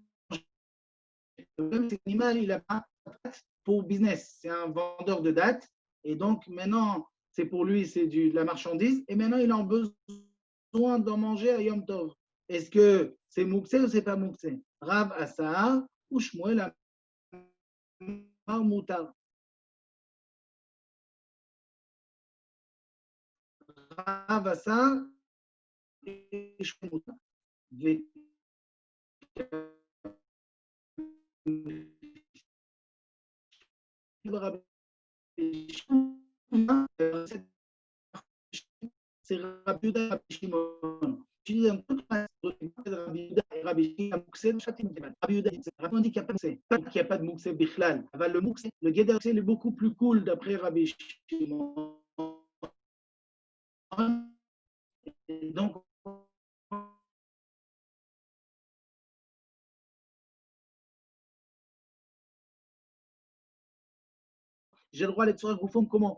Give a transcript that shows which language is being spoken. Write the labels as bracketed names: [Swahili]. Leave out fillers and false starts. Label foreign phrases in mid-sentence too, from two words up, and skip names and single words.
[French] Le problème, c'est que l'animal, il n'a pas de date pour business. C'est un vendeur de dates. Et donc, maintenant, c'est pour lui, c'est de la marchandise. Et maintenant, il a besoin d'en manger à Yom Tov. Est-ce que c'est Mouksé ou c'est pas Mouksé? [Hebrew] רב אסר ou שמואל אמר מותר. רב אסר et שמואל מותר. [French] C'est Rabbi Yehuda et Rabbi Shimon. Je dis un peu de Rabbi Yehuda et Rabbi Shimon. Rabbi Yehuda dit qu'il n'y a pas de [Hebrew] מוקצה בכלל. [French] Le Mouksé, le Geder, c'est beaucoup plus cool d'après Rabbi Shimon. Et donc, j'ai le droit à l'Etzora Goufoum, comment?